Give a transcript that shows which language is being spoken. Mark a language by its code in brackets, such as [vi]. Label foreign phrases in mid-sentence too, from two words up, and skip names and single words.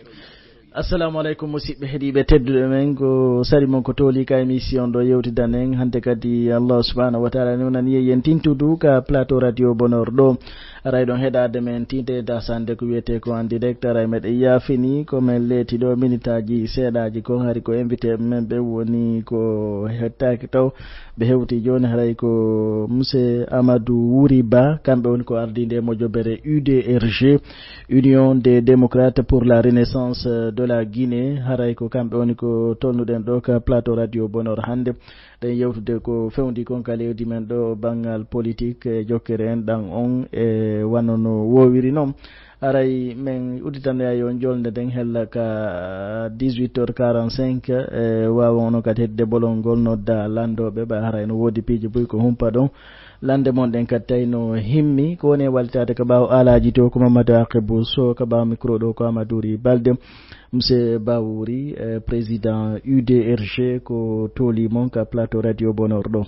[ff] assalamu aleykum musidɓe heeɗiɓe tedduɓe men ko sari mon ko tooli ka émission ɗo yewtidan en hande kadi [ar] Allah subhanahu wa taala [ff] newnan yeyen tintudu ka plateau radio Bonheur ɗo aray ɗon heɗade men tinte dasande ko wiyete ko [fr] en direct [ff] aray meɗen yaafini komin leeti ɗo minutaji seeɗaji ko hari ko invité men ɓe woni ko hettaki taw ɓe hewti joni haray ko monsieur Amadou Wuri Ba kamɓe woni ko ardinde mojobere UDRG Union des démocrates pour la renaissance de la Guinée haray ko kamɓe woni ko tolnuɗen ɗo ka plateau radio Bonheur hande ɗen yewtude ko fewndi kon ka leydi men ɗo banggal politique e jokkere en ɗan on e wanno no wowiri noon aray min udditanoya yo jolde den hella ka 18h45 e wawa ono kadi hedde bolol ngol nodda landoɓe ɓa haray no woodi piiji boy ko humpa ɗon lande mon ɗen kadi tawi no himmi ko woni walitade ko ɓaw alaji to ko Mamadou Akibou Sow ko ɓaw micro ɗo ko Amadouri Balde monsieur Bawuri président UDRG ko tooli mon ka plateau radio Bonheur ɗo